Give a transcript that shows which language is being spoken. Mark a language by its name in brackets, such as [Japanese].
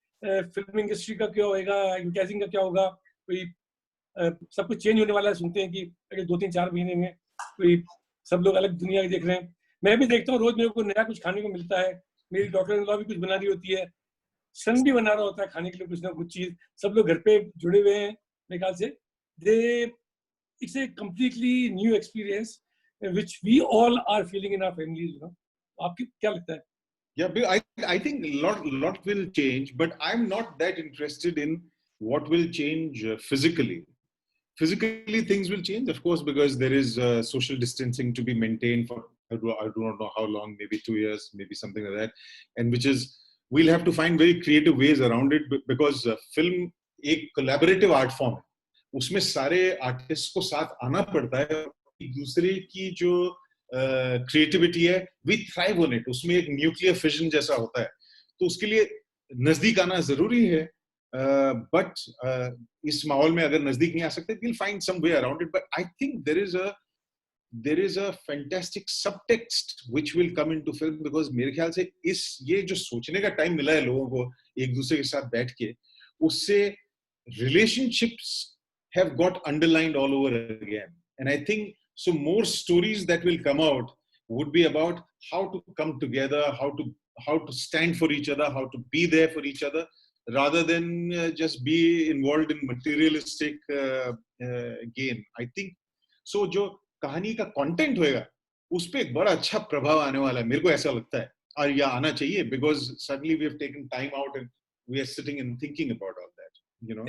[Hindi] Film industry का क्या होगा, एडवर्टाइजिंग का क्या होगा? कोई सब कुछ चेंज होने वाला है, सुनते हैं कि अगले 2-3-4 महीने में कोई सब लोग अलग दुनिया देख रहे हैं. मैं भी देखता हूँ, रोज मेरे को नया कुछ खाने को मिलता है. मेरी डॉटर इन लॉ भी कुछ बना रही होती है, सन भी बना रहा होता है खाने के लिए कुछ ना कुछ चीज. सब लोग घर पे जुड़े हुए हैं मेरे ख्याल से. [English] It's a completely new experience which we all are feeling in our families, you know. [Hindi] आपकी क्या लगता है? [English] Yeah, I think lot will change, but I'm not that interested in what will change physically. Physically, things will change, of course, because there is social distancing to be maintained for I do not know how long, maybe 2 years, maybe something like that, and which is we'll have to find very creative ways around it because film [Hindi] एक collaborative art form है. उसमें सारे artist को साथ आना पड़ता है. एक दूसरे की जो क्रिएटिविटी है, [English] We thrive on it. [Hindi] उसमें एक न्यूक्लियर फिजन जैसा होता है, तो उसके लिए नजदीक आना जरूरी है. बट इस माहौल में अगर नजदीक नहीं आ सकते, [English] we'll find some way around it. But I think there is a fantastic subtext which will come into film because [Hindi] मेरे ख्याल से ये जो सोचने का टाइम मिला है लोगों को एक दूसरे के साथ बैठ के, उससे [English] relationships have got underlined all over again. And I think so more stories that will come out would be about how to come together, how to stand for each other, how to be there for each other, rather than just be involved in materialistic gain. I think so [Hindi] जो कहानी का content होएगा उस पे एक बड़ा अच्छा प्रभाव आने वाला है, मेरे को ऐसा लगता है. और यह आना चाहिए [English] because suddenly we have taken time out and we are sitting and thinking about all that, you know.